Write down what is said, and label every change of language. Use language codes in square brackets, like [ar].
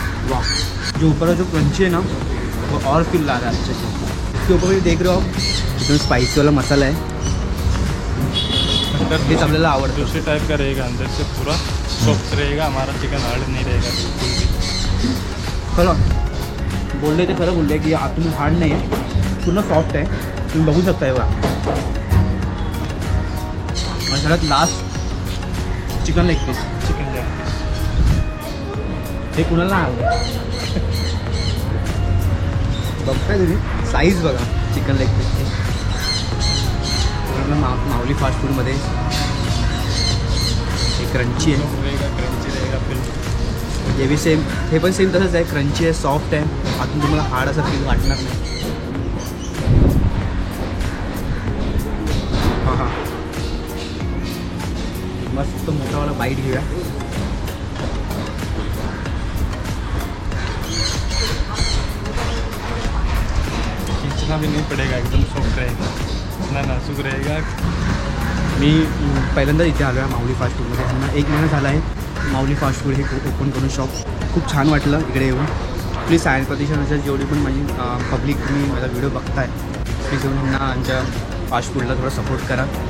[hi] वाह, जो ऊपर का जो क्रंची है ना वो और फील ला रहा है अच्छे से. इसके ऊपर भी देख रहे हो एकदम स्पाइसी वाला मसाला है. [mr] हेच आपल्याला आवडतं. [hi] दूसरे टाइप का रहेगा, अंदर से पूरा सॉफ्ट रहेगा. हमारा चिकन हार्ड नहीं रहेगा बिल्कुल भी. [mr] खरं बोलले ते खरं बोलले की आतून हार्ड नाही आहे, पूर्ण सॉफ्ट आहे. तुम्ही बघू शकता बघा. आणि सगळ्यात लास्ट चिकन लेग पीस. हे कुणाला आवडतं बघताय तुम्ही साईज बघा. चिकन लेग पीस है माऊली फास्ट फूडमध्ये हे क्रंची आहे, [hi] क्रंची रहेगा फिर [mr] हे बी सेम, हे पण सेम तसंच आहे, क्रंची आहे, सॉफ्ट आहे, आतून तुम्हाला हार्ड असं फील वाटणार नाही. हां हां मस्त मोठावाला बाईट घेऊया. [hi] खींचना भी नहीं पड़ेगा, एकदम सॉफ्ट रहेगा, इतना नाजुक रहेगा. [mr] मी पहिल्यांदा इथे आलो आहे माऊली फास्ट फूडमध्ये. ह्यांना 1 महिना झाला आहे माऊली फास्ट फूड हे ओपन करून शॉप. खूप छान वाटलं इकडे येऊन. प्लीज सायन प्रतीक्षानुसार जेवढी पण माझी पब्लिक तुम्ही माझा व्हिडिओ बघताय प्लीज येऊन ह्यांना आमच्या फास्ट फूडला थोडा सपोर्ट करा.